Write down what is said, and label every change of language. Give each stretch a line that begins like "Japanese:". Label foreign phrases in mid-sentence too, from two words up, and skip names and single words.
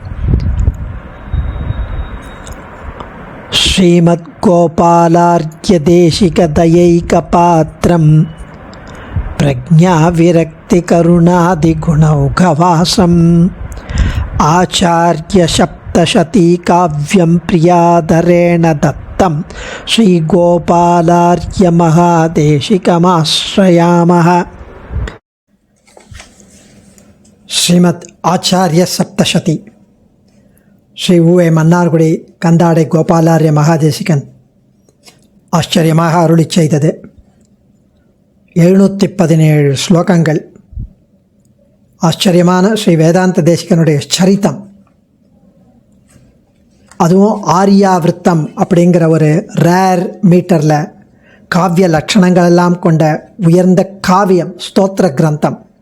Sanskrit: श्रीमद्गोपालार्घ्यदेशिकदयैकपात्रं प्रज्ञाविरक्तिकरुणादिगुणौघवासम् आचार्यसप्तशतीकाव्यं प्रियाधरेण दत्तं श्रीगोपालार्घ्यमहादेशिकमाश्रयामः।
Tamil: श्रीमद् आचार्य सप्तशती ஸ்ரீ உவே மன்னார்குடி கந்தாடை கோபாலார்ய மகாதேசிகன் ஆச்சரியமாக அருளி செய்தது 717 ஸ்லோகங்கள். ஆச்சரியமான ஸ்ரீ வேதாந்த தேசிகனுடைய சரித்தம், அதுவும் ஆரியாவிருத்தம் அப்படிங்கிற ஒரு
English: rare meterில்
Tamil: காவிய லட்சணங்கள் எல்லாம் கொண்ட உயர்ந்த காவியம், ஸ்தோத்திர கிரந்தம்.